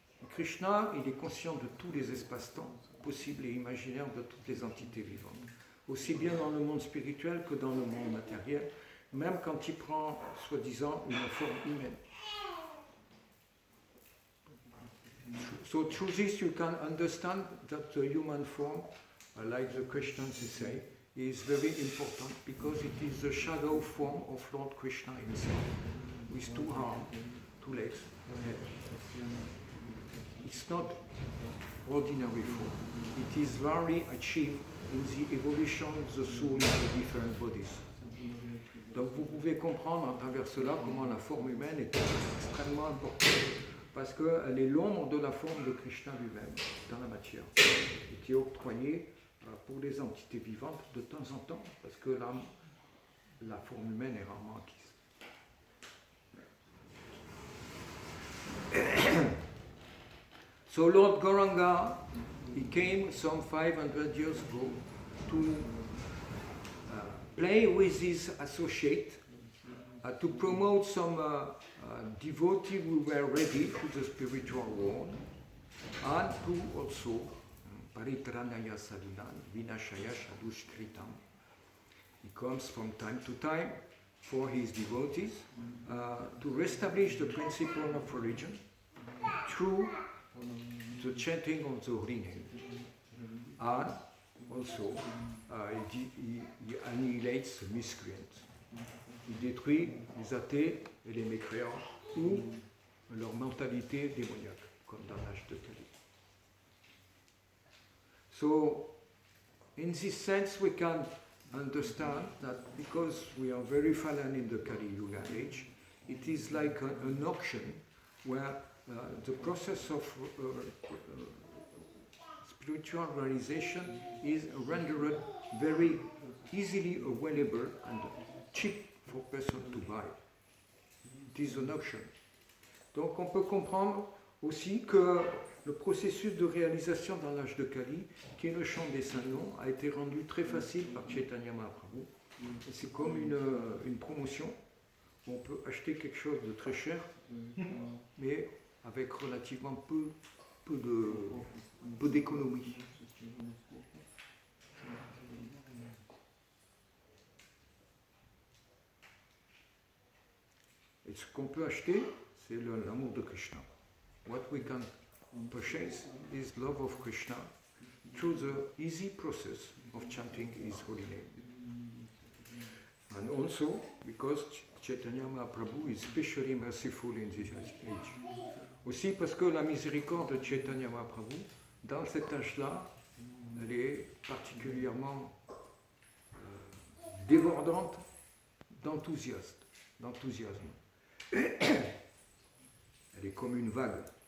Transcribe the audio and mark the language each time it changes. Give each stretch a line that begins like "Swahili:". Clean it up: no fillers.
French: Krishna, il est conscient de tous les espaces-temps possibles et imaginaires de toutes les entités vivantes, aussi bien dans le monde spirituel que dans le monde matériel, même quand il prend, soi-disant, une forme humaine.
English: So through this you can understand that the human form, like the Christians say, is very important because it is the shadow form of Lord Krishna himself, with two arms, two legs, a head. It's not ordinary form. It is rarely achieved in the evolution of the soul in the different bodies.
French: Donc vous pouvez comprendre à travers cela comment la forme humaine est extrêmement importante, parce qu'elle est l'ombre de la forme de Krishna lui-même dans la matière, et qui est octroyée pour les entités vivantes de temps en temps, parce que la forme humaine est rarement acquise.
English: So Lord Gauranga, he came some 500 years ago to play with his associate, to promote some devotees who were ready to the spiritual world, and to also
Sanskrit: paritranaya sadhunan vinashaya shadushkritam.
English: He comes from time to time for his devotees to reestablish the principle of religion through the chanting of the holy name, and also he annihilates the miscreants.
French: Il détruit les athées et les mécréants ou leur mentalité démoniaque, comme dans l'âge de Kali.
English: So, in this sense, we can understand that because we are very fallen in the Kali Yuga age, it is like an auction where the process of spiritual realization is rendered very easily available and cheap for person to buy. It is an option.
French: Donc on peut comprendre aussi que le processus de réalisation dans l'âge de Kali, qui est le chant des saints noms, a été rendu très facile par Chaitanya Mahaprabhu. Et c'est comme une promotion. On peut acheter quelque chose de très cher, mais avec relativement peu d'économie. Et ce qu'on peut acheter, c'est l'amour de Krishna.
English: What we can purchase is love of Krishna through the easy process of chanting his holy name. And also because Chaitanya Mahaprabhu is especially merciful in this age.
French: Aussi parce que la miséricorde de Chaitanya Mahaprabhu, dans cet âge-là, elle est particulièrement débordante d'enthousiasme. Elle est comme une vague.